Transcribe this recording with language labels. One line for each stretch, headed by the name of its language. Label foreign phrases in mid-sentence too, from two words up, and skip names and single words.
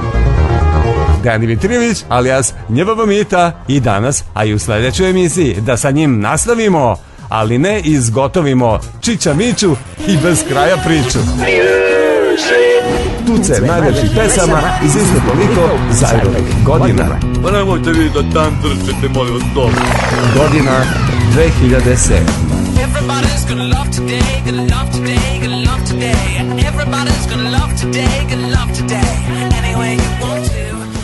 Serbian: Dejan Dimitrijević, alias NJVV Mita, i danas, a i u sledećoj emisiji, da sa njim nastavimo, ali ne izgotovimo Čića Miću i bez kraja priču. Tuce najlepših pesama iz isto toliko zajednih godina. Pa nemojte vi da tam drčete, molim vas, dobro. Godina 2007.
English: Everybody's gonna love today, gonna love today, gonna love today. Everybody's gonna love today, gonna love today. Any way you want to.